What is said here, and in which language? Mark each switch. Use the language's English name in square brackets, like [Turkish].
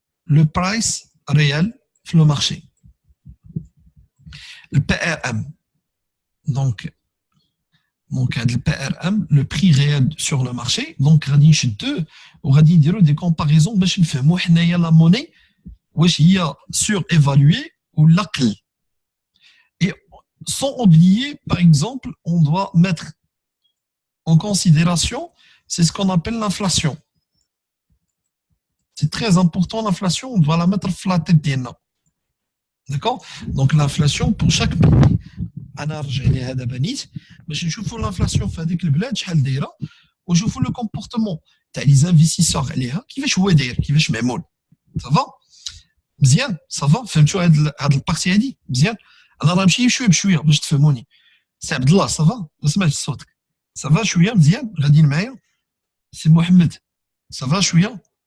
[French] le price réel [Arabic] في [French] le marché le PRM donc le PRM, le prix réel sur le marché. [Arabic] Donc, غادي نشدوه وغادي نديروا [French] des comparaisons [Arabic] باش نفهموا حنايا [French] la monnaie [Arabic] واش هي [French] surévaluée [Arabic] ولا قل. Et [French] sans oublier, par exemple, on doit mettre en considération, c'est ce qu'on appelle l'inflation. C'est très important, l'inflation, on doit la mettre dans la tête des noms. D'accord? Donc l'inflation pour chaque pays. [Arabic] انا رجع لي هذا بنيت باش نشوفوا الانفلاسيون في هذيك البلاد شحال دايره ونشوفوا لو كومبورتمون تاع لي زانفيستيسور عليها كيفاش هو داير كيفاش معمول صافا مزيان صافا فهمتوا هاد البارتي هادي مزيان انا راه نمشي شويه بشويه باش تفهموني سي عبد الله صافا ما سمعتش صوتك صافا شويه مزيان غاديين معايا سي محمد صافا شويه